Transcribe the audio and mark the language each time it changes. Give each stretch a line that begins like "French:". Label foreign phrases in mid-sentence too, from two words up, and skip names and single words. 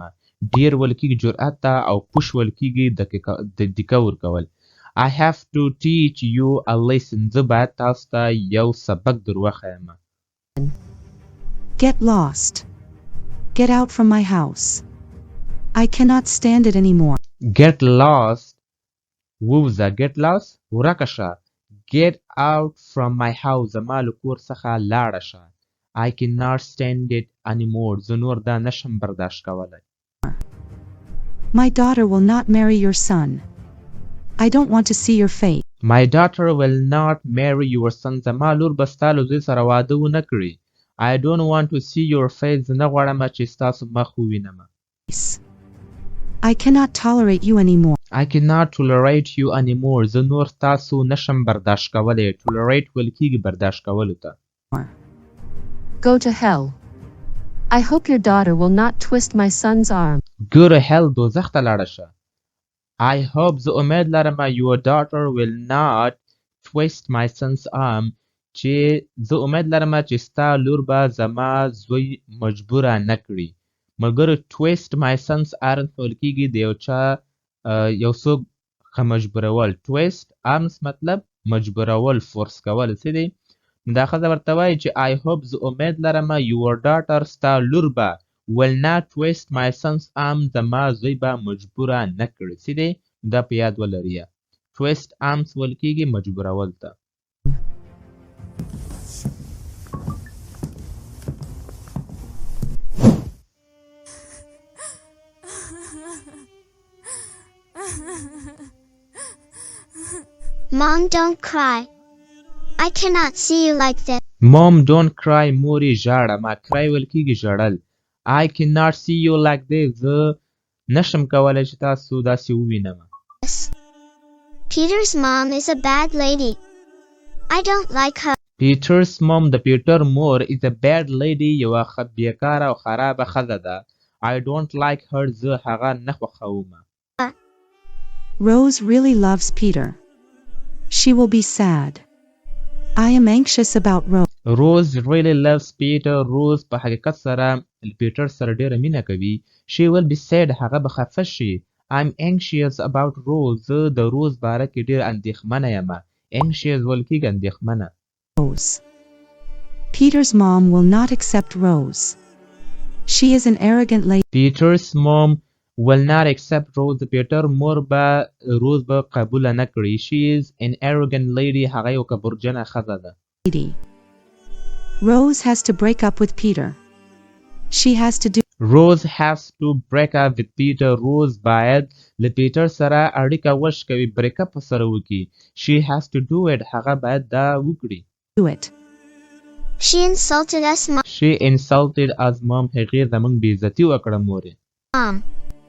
Pashto: ډېر ویل کېږي جرأت ته او push ویل کېږي د ډیکه ورکول.
English: I have to teach you a lesson.
Pashto: زه باید تاسو ته یو سبق در وښیم.
English: Get lost. Get out from my house. I cannot stand it anymore. Get lost. ووځه. Get lost.
Pashto: ورکه شه.
English: Get out from my house.
Pashto: زما له کور څخه لاړه شه.
English: I cannot stand it anymore.
Pashto: زه نور دا نشم برداشت کولی.
English: My daughter will not marry your son. I don't want to see your face. My daughter will not marry your son.
Pashto: زما لور به ستا له زوی سره واده ونه کړي.
English: I don't want to see your face.
Pashto: زه نه غواړم چې ستاسو مخ ووینم.
English: I cannot tolerate you anymore. I cannot tolerate you anymore.
Pashto: زه نور تاسو نشم برداشت کولی. tolerate ویل کېږي برداشت کولو ته.
English: Go to hell. I hope your daughter will not twist my son's arm. Go to hell.
Pashto: دوزخ ته لاړه شه.
English: I hope
Pashto: زه امید لرم
English: your daughter will not twist my son's arm.
Pashto: چې زه امید لرم چې ستا لور به زما زوی مجبوره نه کړي. ملګرو
English: twist my son's arm
Pashto: ویل کېږي د یو چا یو څوک مجبورول.
English: twist arms
Pashto: مطلب مجبورول فورس کول څه دی. دا ښځه ورته وایي چې
English: I hope
Pashto: زه امید لرم
English: your daughter
Pashto: ستا لور به
English: will not twist my son's arm
Pashto: زما زوی به مجبوره نه کړي څه دی دا په یاد ولري
English: twist arms
Pashto: ویل کېږي مجبورول ته
English: Mom, don't cry. I cannot see you like this. Mom, don't cry.
Pashto: مورې ژاړه ما
English: cry
Pashto: ویل کېږي ژړل
English: I cannot see you like this.
Pashto: زه نشم کولی چې تاسو داسې ووینم
English: Peter's mom is a bad lady. I don't like her. Peter's mom
Pashto: د پیټر مور
English: is a bad lady
Pashto: یوه بیکاره او خرابه ښځه ده
English: I don't like her
Pashto: زه هغه نه خوښوم
English: Rose really loves Peter. She will be sad. I am anxious about Rose. Rose really loves Peter.
Pashto: Rose په حقیقت سره پیټر سره ډیره مینه کوي.
English: She will be sad.
Pashto: هغه به خفه شي.
English: I'm anxious about Rose.
Pashto: زه د روز باره کې ډیر اندېښمنه یم. Anxious ویل کېږي اندېښمنه.
English: Rose. Peter's mom will not accept Rose. She is an arrogant lady. Peter's mom will not accept Rose.
Pashto: پیټر مور به روز به قبول نه کړي.
English: She is an arrogant lady.
Pashto: هغه یو کبرجنه ښځه ده.
English: Rose has to break up with Peter. She has to do. Rose has to break up with Peter.
Pashto: Rose باید له پیټر سره اړیکه وشکوي.
English: break up
Pashto: سره وکړي.
English: She has to do it.
Pashto: هغه باید دا وکړي.
English: Do it. She insulted us, Mom. She insulted us, Mom.
Pashto: هغې زموږ بې عزتي وکړه مورې.
English: Mom.